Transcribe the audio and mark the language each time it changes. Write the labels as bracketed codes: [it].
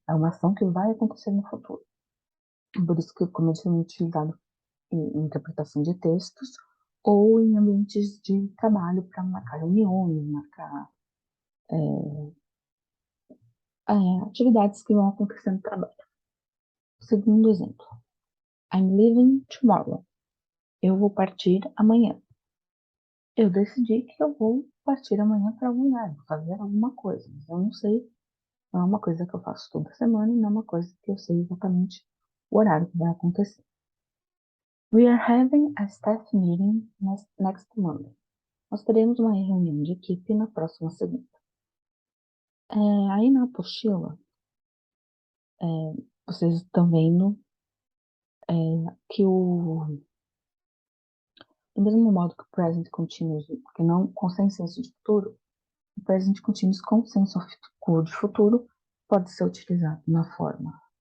[pt] É uma ação que vai acontecer no futuro. Por isso que, como eu disse, é utilizado em interpretação de textos ou em ambientes de trabalho para marcar reuniões, marcar atividades que vão acontecer no trabalho. Segundo exemplo, [en] I'm leaving tomorrow. [pt] Eu vou partir amanhã. Eu decidi que eu vou partir amanhã para algum lugar, vou fazer alguma coisa, mas eu não sei, não é uma coisa que eu faço toda semana e não é uma coisa que eu sei exatamente o horário que vai acontecer. [en] We are having a staff meeting next Monday. [pt] Nós teremos uma reunião de equipe na próxima segunda. Aí na apostila, é, vocês estão vendo que do mesmo modo que o present continuous, que não com sem senso de futuro, o present continuous com senso de futuro pode ser utilizado na forma